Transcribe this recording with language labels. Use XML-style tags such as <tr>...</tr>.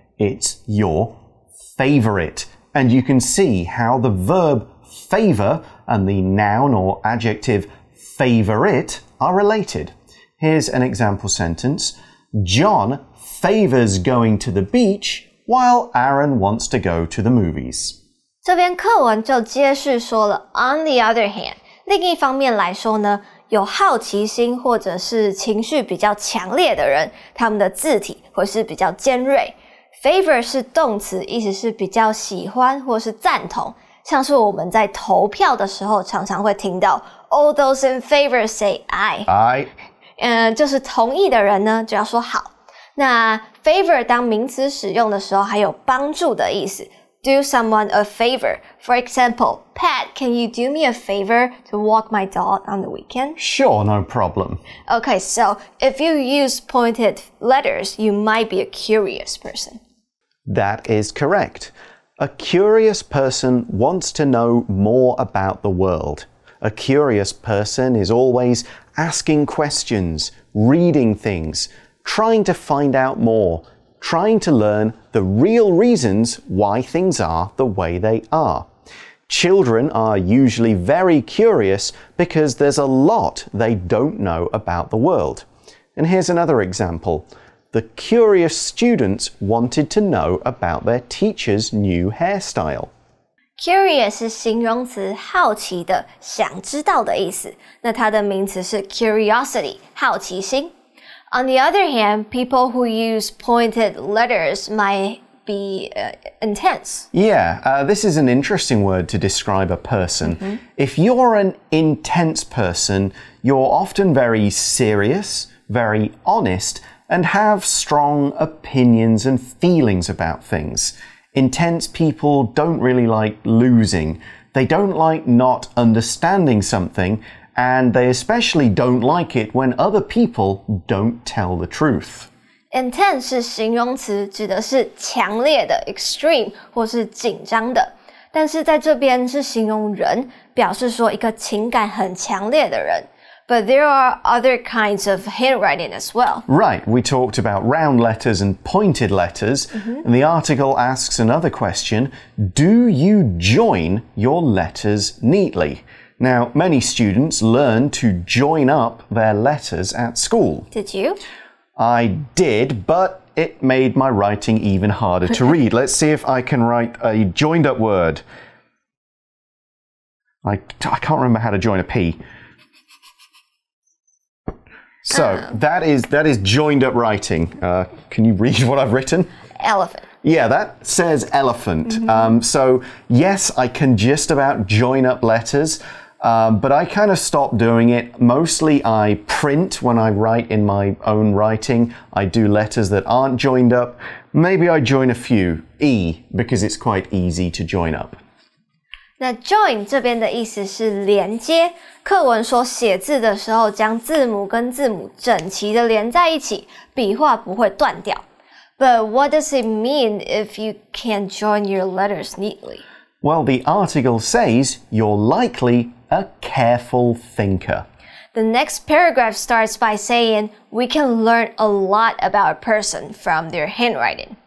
<en>It's your favorite. And you can see how the verb favor and the noun or adjective favorite are related. Here's an example sentence. John favors going to the beach while Aaron wants to go to the movies.</en> <zh>这边课文就接续说了</zh> <en>on the other hand，</en> <zh>另一方面来说呢，有好奇心或者是情绪比较强烈的人，他们的字体会是比较尖锐。 favor 是动词，意思是比较喜欢或是赞同，像是我们在投票的时候常常会听到</zh> <en>all those in favor say aye。</en> <zh>就是同意的人呢就要说好。那 favor 当名词使用的时候还有帮助的意思，</zh> <en>do someone a favor. For example, Pat, can you do me a favor to walk my dog on the weekend? Sure, no problem. Okay, so if you use pointed letters, you might be a curious person. That is correct. A curious person wants to know more about the world. A curious person is always asking questions, reading things, trying to find out more, trying to learn the real reasons why things are the way they are. Children are usually very curious because there's a lot they don't know about the world. And here's another example. The curious students wanted to know about their teacher's new hairstyle.</en> <zh>Curious 是形容词，好奇的，想知道的意思。那它的名词是 curiosity， 好奇心。</zh> <en>On the other hand, people who use pointed letters might be intense. Yeah, this is an interesting word to describe a person. If you're an intense person, you're often very serious, very honest, and have strong opinions and feelings about things. Intense people don't really like losing. They don't like not understanding something, and they especially don't like it when other people don't tell the truth.</en> <zh>Intense 是形容词，指的是强烈的 extreme 或是紧张的，但是在这边是形容人，表示说一个情感很强烈的人。</zh> <en>But there are other kinds of handwriting as well. Right, we talked about round letters and pointed letters, and the article asks another question, do you join your letters neatly? Now, many students learn to join up their letters at school. Did you? I did, but it made my writing even harder to read. Let's see if I can write a joined up word. I can't remember how to join a P. So that is joined up writing. Can you read what I've written? Elephant. Yeah, that says elephant. So yes, I can just about join up letters, but I kind of stopped doing it. Mostly I print when I write in my own writing. I do letters that aren't joined up. Maybe I join a few. E, because it's quite easy to join up.</en> <zh>那 join 这边的意思是连接，课文说写字的时候将字母跟字母整齐的连在一起，笔画不会断掉。</zh> <en>But what does it mean if you can't join your letters neatly? Well, the article says you're likely a careful thinker. The next paragraph starts by saying we can learn a lot about a person from their handwriting.</en>